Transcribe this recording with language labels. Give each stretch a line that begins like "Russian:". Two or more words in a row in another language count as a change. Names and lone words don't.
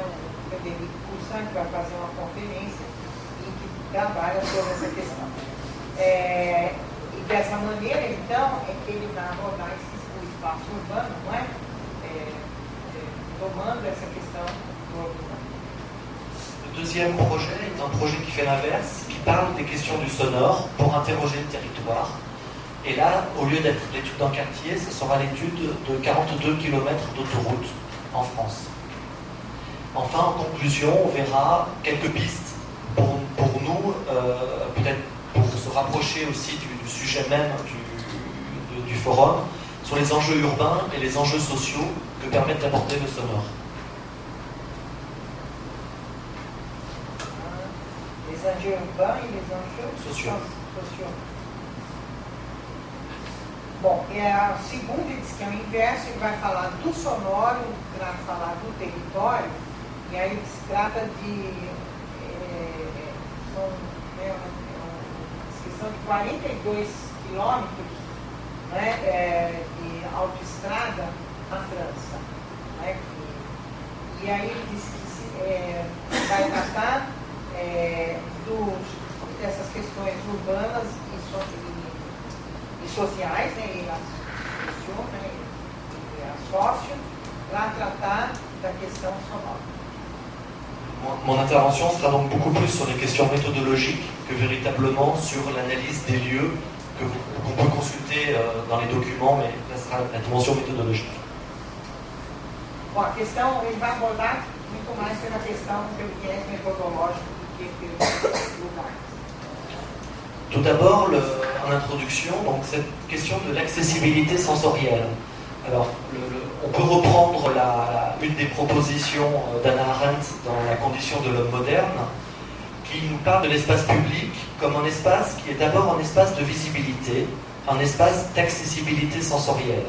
Portuguese: O Frederico Poussin, que vai fazer uma conferência e que trabalha sobre essa questão. E dessa maneira, então, é que ele vai abordar o espaço urbano, não é? Tomando essa questão do ordinário.
French: Le deuxième projet est un projet qui fait l'inverse, qui parle des questions du sonore pour interroger le territoire. Et là, au lieu d'être l'étude d'un quartier, ce sera l'étude de 42 km d'autoroute en France. Enfin, en conclusion, on verra quelques pistes pour nous, peut-être pour se rapprocher aussi du sujet même du forum, sur les enjeux urbains et les enjeux sociaux que permettent d'aborder le sonore. Les enjeux urbains et les enjeux sociaux.
Portuguese: Bom, a segunda ele diz que é o inverso, ele vai falar do sonoro para falar do território, e aí se trata de são de 42 quilômetros, né, de autoestrada na França. Né, e aí ele diz que vai tratar dessas questões urbanas e sociais, né, e a sócio, para tratar da questão sonora.
French: Mon intervention sera donc beaucoup plus sur les questions méthodologiques que véritablement sur l'analyse des lieux qu'on peut consulter dans les documents, mais là sera la dimension méthodologique.
Portuguese: Bom, a questão, ele vai abordar muito mais pela questão pelo viés metodológico do que pelos lugares.
French: Tout d'abord, en introduction, donc cette question de l'accessibilité sensorielle. Alors, on peut reprendre une des propositions d'Hannah Arendt dans La condition de l'homme moderne, qui nous parle de l'espace public comme un espace qui est d'abord un espace de visibilité, un espace d'accessibilité sensorielle.